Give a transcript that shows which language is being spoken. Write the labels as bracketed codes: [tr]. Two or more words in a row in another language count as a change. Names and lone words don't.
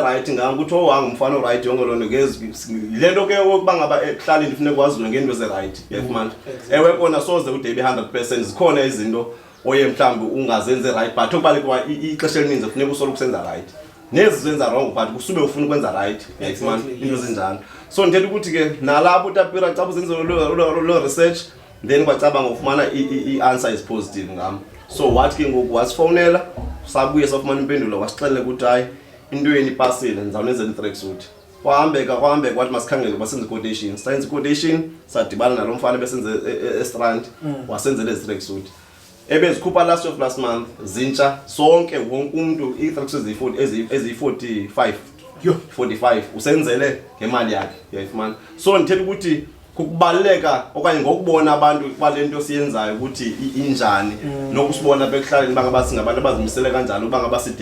[xh] right ngam ukuthi owangumfana oright yonke loo nto yile nto ke ukuba ngaba ekuhlaleni kufuneka kwaziwe ngento ze-right uyayifumana ewe kona soze ude ibe 100% zikhona izinto oye mhlawumbi ungazenzi right but okubalekwa ixesha elininzi kufuneka usole ukusenza right nezi zenza wrong but kusube ufuna ukwenza right uyayifumana into ezinjalo so ndithetha ukuthi ke nalapho utapira xa uzenze lo research then kwacabanga ufumana i-answer [en] is positive [xh] ngam so wathi ke ngoku wasifonela sabuye safumana impendulo wasixelela ukuthi hayi intweni ipasile ndizawunenzela i-tracksuit kwahambeka wathi masikhangele basenze i-quotation sayenza i-quotation sadibana nalo mfana besenze estrand wasenzela ezi-tracksuit ebezikhupha [en] last of last month [xh] zintsha sonke wonke umuntu i-tracksuit eziyi-45 usenzele ngemali yakhe uyayifumana so ndithetha ukuthi kukubaleka okanye ngokubona abantu balento siyenzayo ukuthi injani nokusibona bekuhlaleni bangaba singabantu abazimisele kanjalo uba ngaba si